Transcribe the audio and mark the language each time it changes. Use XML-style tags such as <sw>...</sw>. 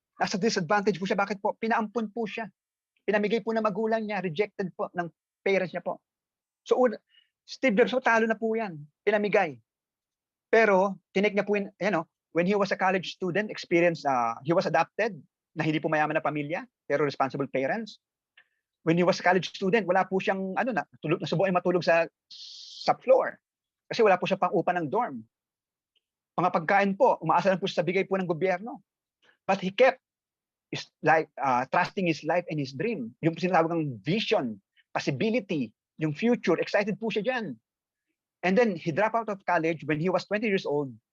<tl>Nasa disadvantage po siya. Bakit po? Pinaampun po siya. Pinamigay po ng magulang niya. Rejected po ng parents niya po. So, Steve Jobs, talo na po yan. Pinamigay. Pero, tinik niya po yun,</tl> <en>when he was a college student, he was adopted,</en> <tl>na hindi po mayaman na pamilya, pero responsible parents.</tl> <en>When he was a college student,</en> <tl>wala po siyang, nasubukan matulog sa floor. Kasi wala po siya pang upa ng dorm. Mga pagkain po, umaasa lang po sa bigay po ng gobyerno.</tl> <en>But he kept trusting his life and his dream.</en> <tl>Yung sinatawag ng vision, possibility, yung future, excited po siya dyan.</tl> <en>And then he dropped out of college when he was 20 years old.</en>